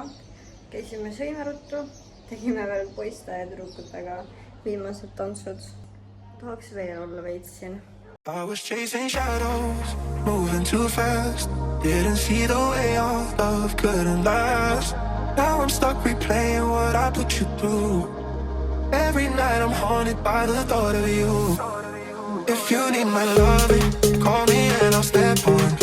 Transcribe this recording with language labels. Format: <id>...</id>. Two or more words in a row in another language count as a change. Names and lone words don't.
<et>Käisime sõime ruttu, tegime veel poiste ja tüdrukutega viimased tantsud. Tahaks veel olla veits siin.</et> <en>I was chasing shadows, moving too fast. Didn't see the way our love couldn't last. Now I'm stuck replaying what I put you through. Every night I'm haunted by the thought of you. If you need my loving, call me and I'll step on</en>